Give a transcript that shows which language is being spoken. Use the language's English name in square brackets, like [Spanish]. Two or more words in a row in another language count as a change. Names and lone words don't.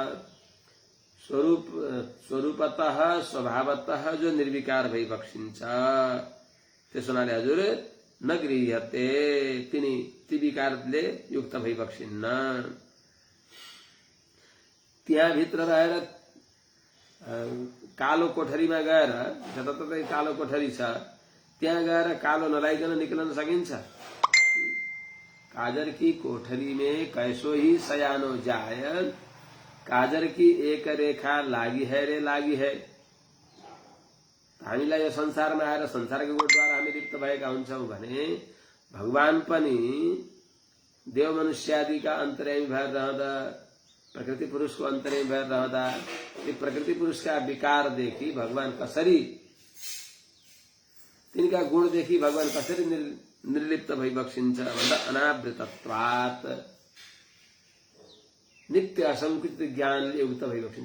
[Nepali] स्वरूपतः स्वभावतः जो निर्विकार भई बक्सिन्छ त्यसो हुनाले हजुर [Sanskrit] न गृह्यते [Nepali] तिनी ती विकारले युक्त भई बक्सिन्न। त्यहाँ भित्र रहेर कालो कोठरीमा गएर जताततै कालो कोठरी छ त्यहाँ गएर कालो नलाइकन निक्लन सकिन्छ? [Hindi] काजर की कोठरी में कैसो ही सयानो जाय, काजर की एक रेखा लागी है रे लागी है। [Nepali] हामीलाई यो संसारमा आएर संसारको गुणद्वारा हामी लिप्त भएका हुन्छौं भने भगवान पनि देव मनुष्यादिका अन्तर्यामी भएर रहँदा प्रकृति पुरुषको अन्तर्यामी भएर रहँदा ती प्रकृति पुरुषका विकारदेखि भगवान कसरी, तिनका गुणदेखि भगवान कसरी निर्लिप्त भई बक्सिन्छ भन्दा अनावृतत्वात् नित्य असंकृत ज्ञानले युक्त भई बक्सिन्छ।